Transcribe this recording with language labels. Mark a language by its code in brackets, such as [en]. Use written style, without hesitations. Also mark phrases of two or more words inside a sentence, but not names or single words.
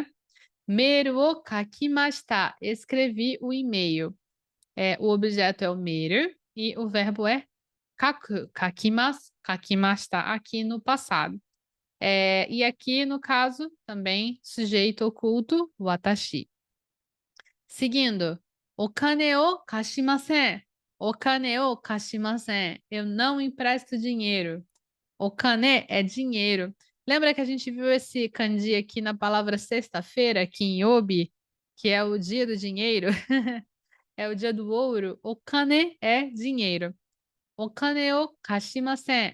[ja] メールを書きました. [pt] Escrevi o e-mail. O objeto é o meru e o verbo é kaku. [ja] 書きます、書きました [pt] aqui no passado. E aqui, no caso, também sujeito oculto, watashi. Seguindo, [ja] お金を貸しません. お金を貸しません. [pt] Eu não empresto dinheiro. Okane é dinheiro. Lembra que a gente viu esse kanji aqui na palavra sexta-feira, kinyobi, que é o dia do dinheiro? É o dia do ouro. Okane é dinheiro. [ja] お金を貸しません.